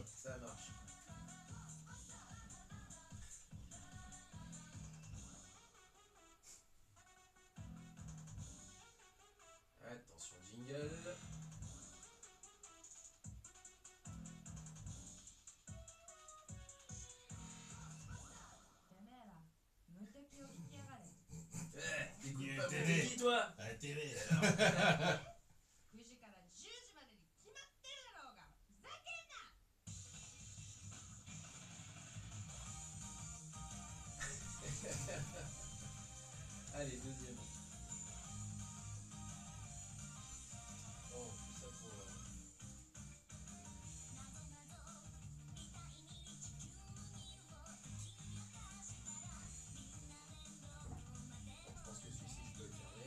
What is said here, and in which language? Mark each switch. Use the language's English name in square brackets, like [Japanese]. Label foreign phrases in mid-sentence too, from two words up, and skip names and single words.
[French] Ça marche. Attention, jingle. T'écoutes pas Muteki, toi? À la télé. [Japanese] 9 時から10時までに決まってるだろうがふざけんな [French] Allez, deuxième. Oh, tout ça pour. Je pense que celui-ci, je peux le fermer.